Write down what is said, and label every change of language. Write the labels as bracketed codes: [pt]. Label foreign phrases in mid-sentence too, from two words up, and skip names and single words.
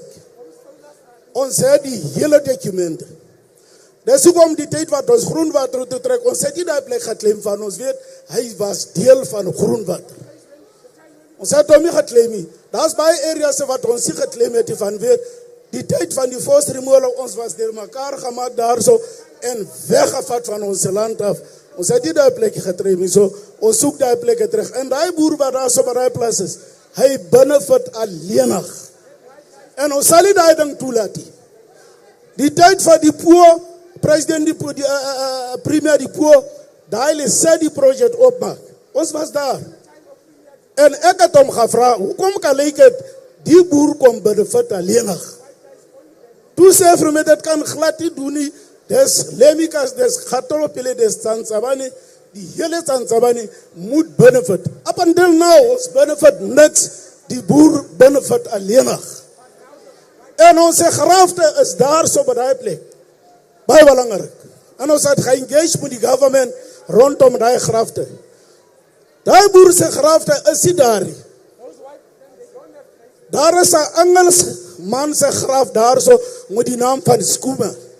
[af] Ons het die hele dokumente. Dis hoekom die tyd wat ons Groenwater toe trek, ons het nie daai plek geklaim van ons weet, hy was deel van Groenwater. Ons het hom nie geklaim nie. Daar's baie areas wat ons nie geklaim het van weet, die tyd van die [en] forced removal, [af] ons was deur mekaar gemaak daar so, en weggevat van ons land af. Ons het nie daai plek getrem nie, so ons soek daai plekke terug. En daai boer wat daar so by daai plaas is, hy benefit alleenig. En ons sal nie daai ding toelaat nie. Die tyd van die poor, president die premier die poor, daai hulle sê die project opmaak. Ons was daar. En ek het hom gevra, hoekom kan lyk het die boer kom benefit alleenig? Toe sê vir my, dit kan glad nie doen nie. Des Lemikas, des Gatolopile, des Tsantsabane, die hele Tsantsabane moet benefit. [en] Up until now, [af] ons benefit niks, die boer benefit alleenig. En onze grafte is daar so by die plek. Baie belangrijk. En ons het geengage met die government rondom die grafte. Daai boer se grafte is nie daar nie. Daar is 'n Engels man se graf daarso met die naam van Skuma.